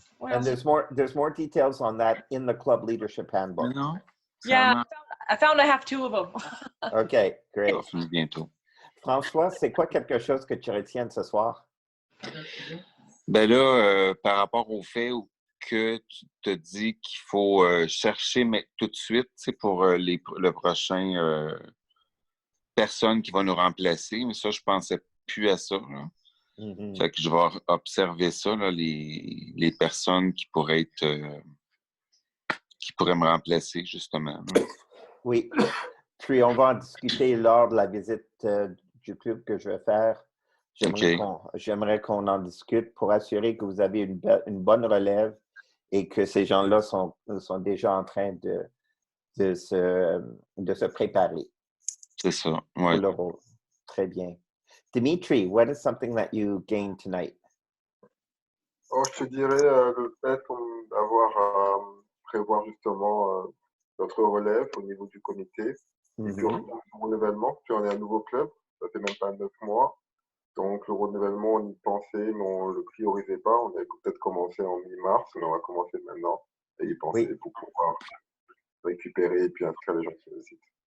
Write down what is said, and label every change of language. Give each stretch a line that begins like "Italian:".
English: And there's more details on that in the club leadership handbook. Yeah, I found I have 2 of them. Okay, great.
French: Bientôt. François, c'est quoi quelque chose que tu retiens ce soir? Ben là, par rapport au fait que tu te dis qu'il faut chercher mais tout de suite pour le prochain personne qui va nous remplacer, mais ça, je pensais plus à ça. Là. Mm-hmm. Fait que je vais observer ça, là, les personnes qui pourraient me remplacer, justement. Là. Oui, puis on va en discuter lors de la visite du club que je vais faire. J'aimerais qu'on en discute pour assurer que vous avez une bonne relève et que ces gens-là sont déjà en train de se préparer. C'est ça, oui. Le rôle. Très bien.
English: Dimitri, what is something that you gained tonight?
French: Oh, je te dirais le fait d'avoir à prévoir justement notre relève au niveau du comité. Et puis on renouvellement, puis on est un nouveau club, ça fait même pas 9 mois. Donc le renouvellement, on y pensait, mais on ne le priorisait pas. On avait peut-être commencé en mi-mars, mais on va commencer maintenant et y penser pour pouvoir récupérer et puis inscrire les gens sur le site.